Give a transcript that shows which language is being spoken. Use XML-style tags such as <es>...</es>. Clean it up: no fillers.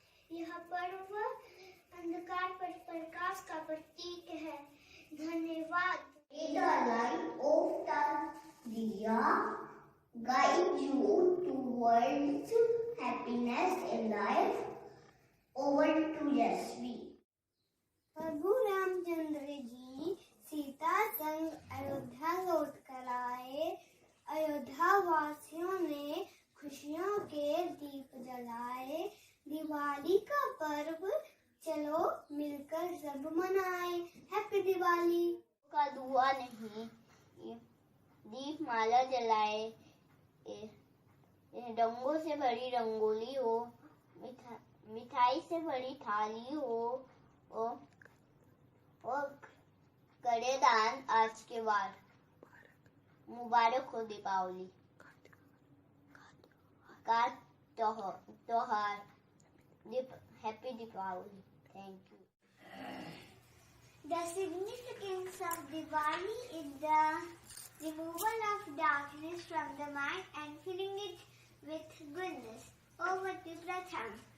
<hi>यह पर्व अंधकार पर प्रकाश का प्रतीक है। धन्यवाद।</hi> <en>The light of the diya guide you towards happiness in life. Over to Yasvi.</en> <hi>प्रभु रामचंद्र जी सीता संग अयोध्या लौट कर आए। अयोध्या वासियों ने खुशियों के दीप जलाए। दिवाली का पर्व चलो मिलकर सब मनाए।</hi> <en>Happy Diwali.</en> <hi>का दुआ नहीं, दीप माला जलाए, रंगों से भरी रंगोली हो, मिठाई से भरी थाली हो और करे दान आज के बाद। मुबारक हो दीपावली का त्योहार।</hi> <en>Happy Deepavali. Thank you. The significance of Diwali is the removal of darkness from the mind and filling it with goodness. Over to Pratham.</en>